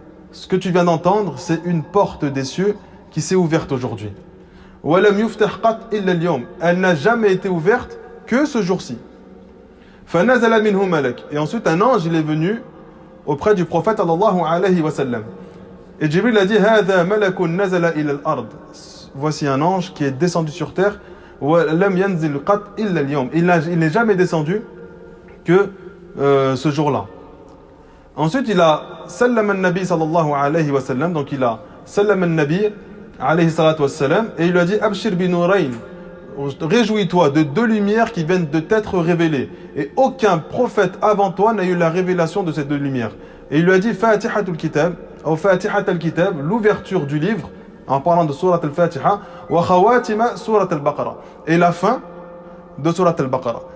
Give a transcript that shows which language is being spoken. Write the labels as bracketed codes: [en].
[fr] Ce que tu viens d'entendre, c'est une porte des cieux qui s'est ouverte aujourd'hui. [ar] وَلَمْ يُفْتَحْ قَطْ إِلَّا الْيَوْمِ. [fr] Elle n'a jamais été ouverte que ce jour-ci. [ar] فَنَزَلَ مِنْهُ مَلَكٌ. [fr] Et ensuite un ange il est venu auprès du prophète sallallahu alayhi wa sallam. Et Jibril a dit [ar] هَذَا مَلَكٌ نَزَلَ إِلَى الْأَرْضِ. [fr] Voici un ange qui est descendu sur terre. [ar] وَلَمْ يَنْزِلْ قَطْ إِلَّا الْيَوْمِ. [fr] Il n'est jamais descendu que ce jour-là. Ensuite il a [ar] سلم النبي صلى الله عليه وسلم. [fr] Donc il a [ar] سلم النبي [fr] alayhi salatu wassalam, et il lui a dit [ar] Abshir bi nourayn, [fr] réjouis-toi de deux lumières qui viennent de t'être révélées, et aucun prophète avant toi n'a eu la révélation de ces deux lumières. Et il lui a dit Fatihatul Kitab, ou Fatihat al-Kitab, l'ouverture du livre, en parlant de Surat al-Fatiha, wa khawatima Surat al-Baqarah, et la fin de Surat al-Baqarah.